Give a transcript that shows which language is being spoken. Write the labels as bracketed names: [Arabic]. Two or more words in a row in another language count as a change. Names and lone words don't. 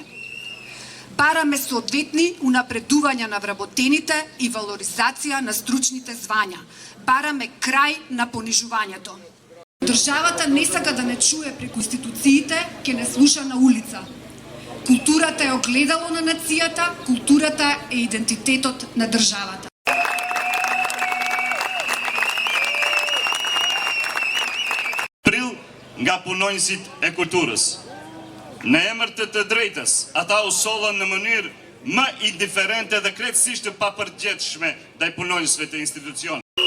[Macedonian] Бараме соодветни унапредувања на вработените и валоризација на стручните звања. Бараме крај на понижувањето. Државата не сака да не чуе преку институциите, ке не слуша на улица. Културата е огледало на нацијата, културата е идентитетот на државата. [Albanian] Pril nga punonjësit e kulturës. Në emër të të drejtës, ata u sollën në mënyrë më indiferente dhe krejtësisht të papërgjithshme ndaj punonjësve të institucionit.